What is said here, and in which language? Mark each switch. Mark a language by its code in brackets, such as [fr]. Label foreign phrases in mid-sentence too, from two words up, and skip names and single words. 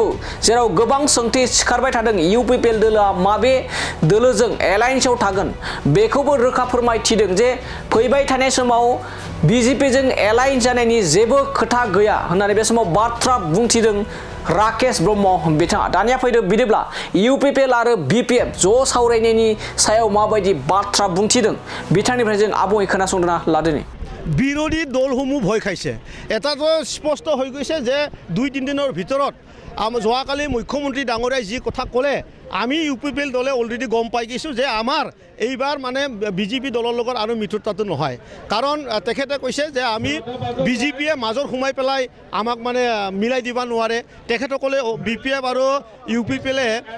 [brx] जेराव गोबां सोंथि सिखारबाय थादों UPPL दोलोआ माबे दोलोजों एलायन्सआव थागोन बेखौबो रोखा फोरमायथिदों जे फैबाय थानाय समाव BJP जों एलाइन जानायनि जेबो खोथा गैया होननानै बे समाव बाथ्रा बुंथिदों राकेश ब्रह्म बिथाङा दानिया फैदो बिदिब्ला UPPL आरो BPF ज' सावरायनायनि सायाव माबायदि बाथ्रा बुंथिदों बिथांनिफ्राय जों आबुङै खोनासंना लादोनि [as] বিৰোধী দলসমূহ ভয় খাইছে এটাতো স্পষ্ট হৈ গৈছে যে 2-3 দিনৰ ভিতৰত যোৱাকালি মুখ্যমন্ত্ৰী ডাঙৰীয়াই যি কথা ক'লে আমি UPPL দলে অলৰেডি গম পাই গৈছোঁ যে আমাৰ এইবাৰ মানে BJP দলৰ লগত আৰু মিত্ৰতাটো নহয় কাৰণ তেখেতে কৈছে যে আমি BJPয়ে মাজৰ সোমাই পেলাই আমাক মানে মিলাই দিব নোৱাৰে তেখেতসকলে BPF আৰু UPPLে